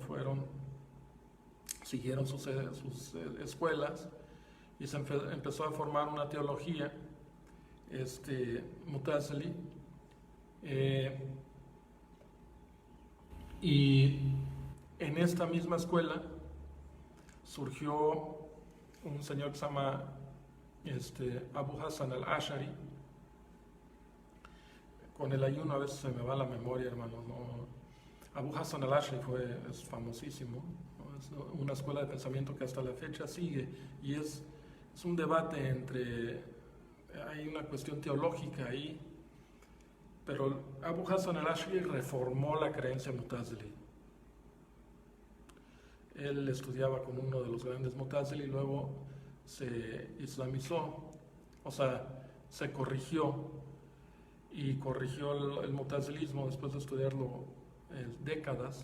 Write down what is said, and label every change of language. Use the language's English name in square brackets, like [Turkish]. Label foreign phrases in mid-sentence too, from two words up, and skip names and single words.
[Spanish] Siguieron sus escuelas, y se empezó a formar una teología Mutazili, y en esta misma escuela surgió un señor que se llama Abu Hassan al-Ash'ari. Con el ayuno a veces se me va la memoria, hermanos, ¿no? Abu Hassan al-Ash'ari es famosísimo, ¿no? Es una escuela de pensamiento que hasta la fecha sigue, y es un debate hay una cuestión teológica ahí, pero Abu Hassan al-Ash'ari reformó la creencia Mutazili. Él estudiaba con uno de los grandes Mutazili, y luego se islamizó, o sea, se corrigió, y corrigió el mutazilismo después de estudiarlo décadas.